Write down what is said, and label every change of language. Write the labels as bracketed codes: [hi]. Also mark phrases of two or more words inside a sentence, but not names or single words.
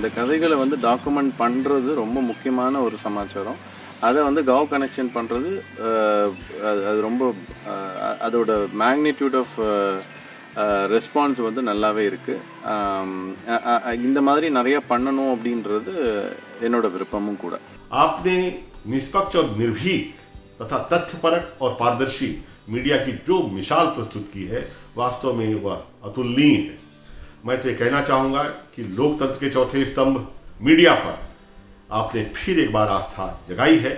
[ta] இந்த கதைகளை வந்து டாக்குமெண்ட் பண்ணுறது ரொம்ப முக்கியமான ஒரு சமாச்சாரம். அதை வந்து காவ் கனெக்ஷன் பண்ணுறது அது ரொம்ப அதோட [en] magnitude of response [ta] வந்து நல்லாவே இருக்குது. இந்த மாதிரி நிறைய பண்ணணும் அப்படின்றது என்னோட விருப்பமும் கூட. [hi] आपने निष्पक्ष और निर्भीक तथा तथ्यपरक और पारदर्शी मीडिया की जो मिसाल प्रस्तुत की है, वास्तव में वह अतुलनीय है। मैं तो ये कहना चाहूँगा कि लोकतंत्र के चौथे स्तंभ मीडिया पर आपने फिर एक बार आस्था जगाई है।